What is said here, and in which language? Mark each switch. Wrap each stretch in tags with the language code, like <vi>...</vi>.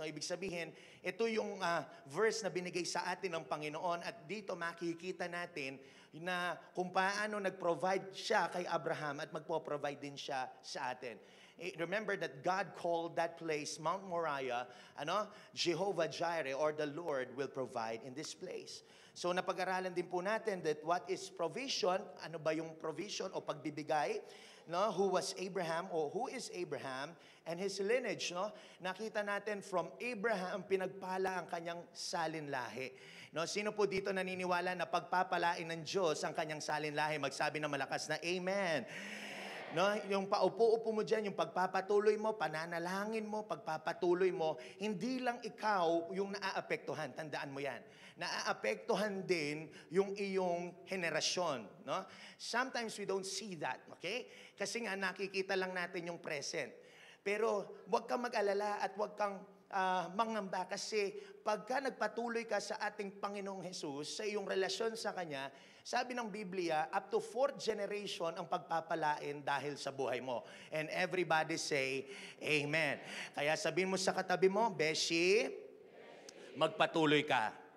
<tl>Ibig sabihin, ito yung verse na binigay sa atin ng Panginoon at dito makikita natin na kung paano nag-provide siya kay Abraham at magpo-provide din siya sa atin.</tl> <en>Remember that God called that place Mount Moriah, Jehovah Jireh, or the Lord will provide in this place.</en> <tl>So napag-aralan din po natin</tl> <en>that what is provision,</en> <tl>ano ba yung provision o pagbibigay, no?</tl> <en>Who was Abraham o who is Abraham and his lineage, no?</en> <tl>Nakita natin from Abraham pinagpala ang kanyang salinlahi. No, sino po dito naniniwala na pagpapalain ng Diyos ang kanyang salinlahi? Magsabi ng malakas na amen. No, yung paupo-upo mo diyan, yung pagpapatuloy mo, pananalangin mo, pagpapatuloy mo, hindi lang ikaw yung naaapektuhan. Tandaan mo 'yan. Naaapektuhan din yung iyong henerasyon, no?</tl> <en>Sometimes we don't see that, okay?</en> <tl>Kasi nga nakikita lang natin yung present. Pero huwag kang mag-alala at huwag kang mangamba kasi pagka nagpatuloy ka sa ating Panginoong Jesus, sa iyong relasyon sa Kanya, sabi ng Biblia,</tl> <en>up to 4th generation</en> <tl>ang pagpapalain dahil sa buhay mo.</tl> <en>And everybody say, Amen.</en> <tl>Kaya sabihin mo sa katabi mo, Beshi, magpatuloy ka.</tl>